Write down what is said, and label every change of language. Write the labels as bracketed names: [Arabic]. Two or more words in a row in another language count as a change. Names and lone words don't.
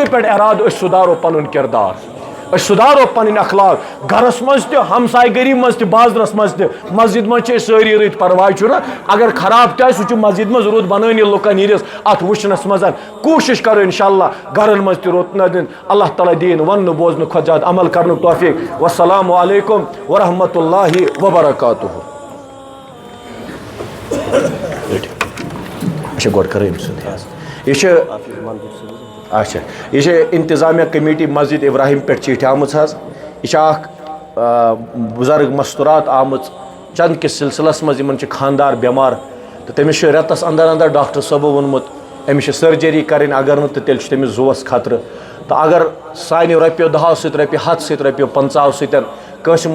[Kashmiri] پٮ۪ٹھ ارادٕ أسۍ سُدھارو پنُن کردار أسۍ سُدھارو پنٕنۍ اخلاق گرس منٛز تہِ ہمساے گٔری منٛز تہِ بازرس منٛز تہِ مسجد منٛز چھِ أسۍ سٲری رٕتۍ پرواے چھُنہٕ اگر خراب تہِ آسہِ سُہ چھُ مسجد منٛز رُت بنٲنی لُکن ہِنٛدِس اتھ وٕچھنس منٛز کوٗشش کرو [Arabic] انشاء اللہ [Kashmiri] گرن منٛز تہِ رُت نہ دِن اللہ تعالیٰ دِیِن وننہٕ بوزنہٕ کھۄتہٕ زیادٕ عمل کرنُک توفیٖق [Arabic] والسلام علیکم ورحمۃ اللہ وبرکاتہ [Kashmiri] اچھا یہ انتظامیہ کمیٹی مسجد ابراہیم پہ چیٹھ آمٕژ حظ یہ بزرگ مستورات آمٕژ چند کس سلسلس مز یمن خاندار بیمار تو تمس رتس اندر اندر ڈاکٹر صٲبو ووٚنمُت أمِس چھِ سرجری کرٕنۍ اگر نہٕ تہٕ تیٚلہِ چھُ تٔمِس زُوَس خطرٕ تو اگر سانہِ رۄپیو 10 سۭتۍ رۄپیہِ 100 سۭتۍ رۄپیو 50 سۭتۍ کٲنٛسہِ